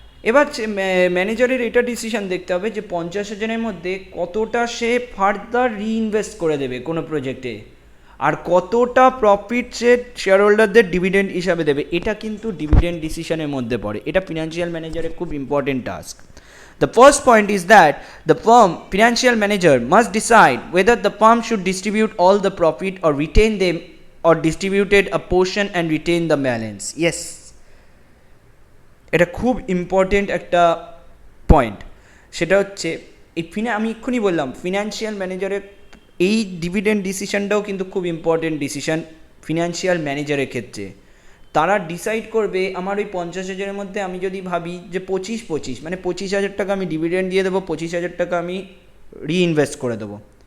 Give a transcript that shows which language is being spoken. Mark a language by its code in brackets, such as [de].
[bn] এবার ম্যানেজারের এটা ডিসিশন দেখতে হবে যে 50,000-এর মধ্যে কতটা সে ফার্দার রিইনভেস্ট করে দেবে কোনো প্রজেক্টে, আর কতটা প্রফিট সে শেয়ার হোল্ডারদের ডিভিডেন্ড হিসাবে দেবে। এটা কিন্তু ডিভিডেন্ড ডিসিশনের মধ্যে পড়ে। এটা ফিনান্সিয়াল ম্যানেজারের খুব important task. [en] The first point is that the financial manager must decide whether the firm should distribute all the profit or retain them, or distributed a portion and retain the balance. [bn] Yes, এটা খুব important একটা point. সেটা হচ্ছে আমি এক্ষুনি বললাম financial ম্যানেজারের এই ডিভিডেন্ড ডিসিশনটাও কিন্তু খুব ইম্পর্টেন্ট ডিসিশন ফিনান্সিয়াল ম্যানেজারের ক্ষেত্রে। তারা ডিসাইড করবে আমার ওই 50,000-এর মধ্যে আমি যদি ভাবি যে 25 মানে 25,000 টাকা আমি ডিভিডেন্ড দিয়ে দেবো, 25,000 টাকা আমি রিইনভেস্ট করে দেবো।